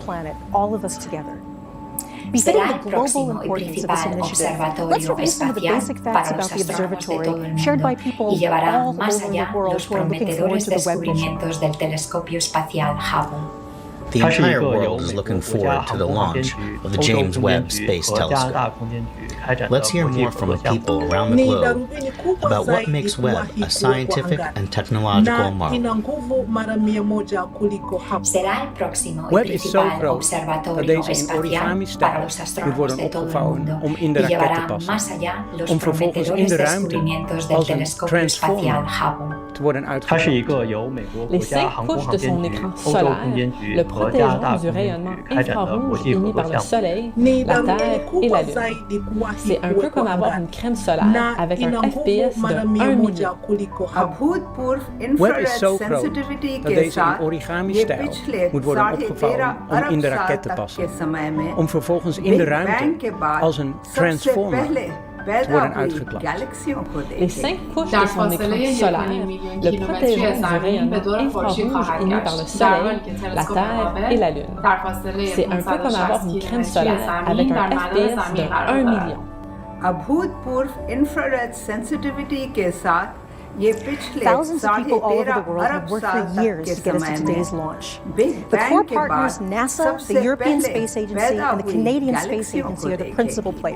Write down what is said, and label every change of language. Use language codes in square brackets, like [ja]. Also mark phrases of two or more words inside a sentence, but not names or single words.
[en] planet, all of us together. Befitting the global importance of this initiative, let's review some of the basic facts about the observatory shared by people all over the world who are looking forward to the Webb mission. The entire world is looking forward to the launch of the James Webb Space Telescope. Let's hear more from people around the globe about what makes Webb a scientific and technological marvel. [nl] Webb is zo groot dat deze in origami-stijl moet worden opgevouwen om in de raket te passen, om vervolgens in de ruimte als een transformer te worden uitgevoerd. [fr] Les 5 couches de son écran solaire le protégeant du rayonnement infrarouge émis par le Soleil, la Terre et la Lune. C'est un peu comme avoir une crème solaire avec un FPS de 1 million. [nl] Webb is zo groot dat deze in origami-stijl moet worden opgevouwen om in de raket te passen, om vervolgens in de ruimte als een transformer te worden uitgeklapt. [fr] Les 5 couches de son écran solaire le protégeant du rayonnement infrarouge émis par le Soleil, la Terre et la Lune. C'est un peu comme avoir une crème solaire avec un FPS de 1 million. [en] Thousands of people all over the world have worked for years to get us to today's launch. The core partners, NASA, the European Space Agency, and the Canadian Space Agency are the principal players.